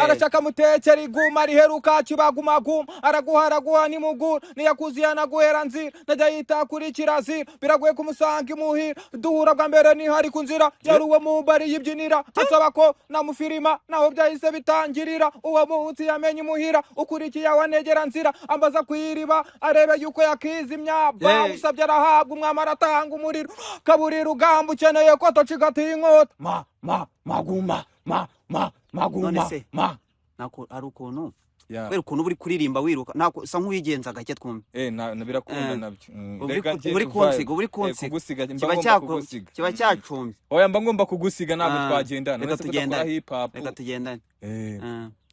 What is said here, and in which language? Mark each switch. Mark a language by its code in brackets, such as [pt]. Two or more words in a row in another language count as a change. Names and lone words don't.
[rw] arashaka mutekera iguma, riheruka kibagumaguma, araguha, araguha ni mugura, niyakuziye anaguhera nzira, najya yita kuri kirazira, biragoye kumusanga imuhira, duhura bwa mbere ni hari ku nzira, Je- yari uwo mu mbari yibyinira, ansaba ko namufirima, naho byahise bitangirira, uwo munsi yamenye imuhira, ukurikiye awanegera nzira, ambaza ku iriba, arebe yuko yakizimya, Hey. bamusabye arahabwa, umwami aratanga umuriro, kaburi rugamba ukeneye ko atocigatiye inkota, ma, ma, maguma, ma, ma, maguma, None se, ma. nako, hari ukuntu, Yeah. kubera ukuntu uri kuririmba wiruka, nako usa nk'uwigenza gake twumve. Eh, na, na birakunda Eh. nabyo. Mm. Uba uri Reka ku-, njye uba uri vibe. kunsiga, uba uri Eh, kunsiga. kugusiga, mba Kiba ngomba cyako-, kugusiga. kiba Mm. cyacumbye. Oya, mba ngomba kugusiga, ntabwo Ah, twagendana. reka Uretse tugendane. tugakora [en] hip hop. [rw] Reka tugendane. Eh. Ah.